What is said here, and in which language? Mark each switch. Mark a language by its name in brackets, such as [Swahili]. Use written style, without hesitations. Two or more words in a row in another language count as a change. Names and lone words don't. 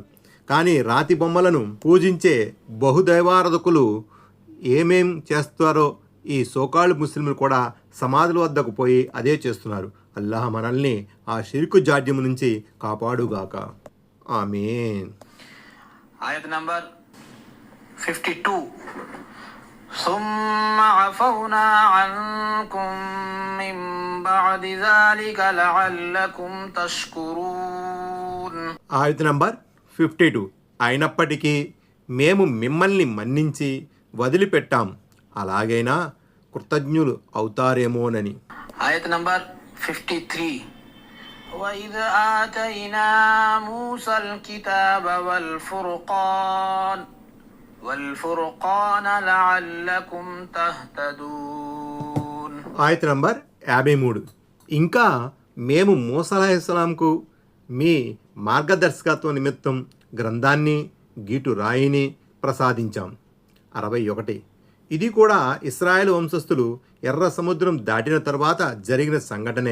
[Telugu] కానీ రాతి బొమ్మలను పూజించే బహుదైవారాధకులు ఏమేం చేస్తారో ఈ సోకాళ్ళు ముస్లింలు కూడా సమాధుల వద్దకు పోయి అదే చేస్తున్నారు. అల్లాహ్ మనల్ని ఆ షిర్కు జాడ్యం నుంచి కాపాడుగాక. ఆమీన్. ఆయత్ నంబర్ 52. [Arabic] ثم عفونا عنكم من بعد ذلك لعلكم تشكرون. [Telugu] ఆయత్ నంబర్ 52. అయినప్పటికీ మేము మిమ్మల్ని మన్నించి వదిలిపెట్టాం, అలాగైనా కృతజ్ఞులు అవుతారేమోనని. ఆయత్ నంబర్ 53. [Arabic] وَإِذْ آتَيْنَا مُوسَى الْكِتَابَ وَالْفُرْقَانَ لَعَلَّكُمْ تَهْتَدُونَ. [Telugu] ఆయత్ నంబర్ 53. ఇంకా మేము మూసా అలైహిస్సలాంకు మీ మార్గదర్శకత్వ నిమిత్తం గ్రంథాన్ని, గీటు రాయిని ప్రసాదించాం. 61. ఇది కూడా ఇస్రాయేల్ వంశస్థులు ఎర్ర సముద్రం దాటిన తర్వాత జరిగిన సంఘటనే.